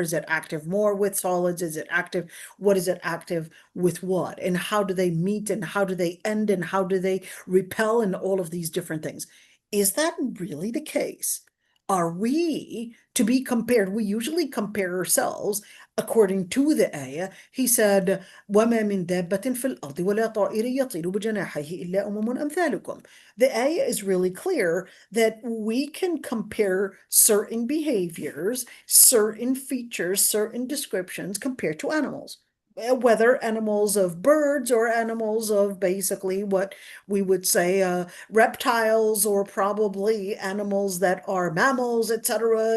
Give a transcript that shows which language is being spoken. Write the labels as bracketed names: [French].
[English] Is it active more with solids? Is it active? What is it active with what? And how do they meet, and how do they end, and how do they repel, and all of these different things? Is that really the case? Are we to be compared? We usually compare ourselves according to the ayah. He said, [Arabic] وَمَا مِن دَابَّةٍ فِي الْأَرْضِ وَلَا طَائِرٍ يَطِيرُ بِجَنَاحَيْهِ إِلَّا أُمَمٌ أَمْثَالُكُمْ. [English] The ayah is really clear that we can compare certain behaviors, certain features, certain descriptions compared to animals. Whether animals of birds or animals of basically what we would say reptiles, or probably animals that are mammals, etc.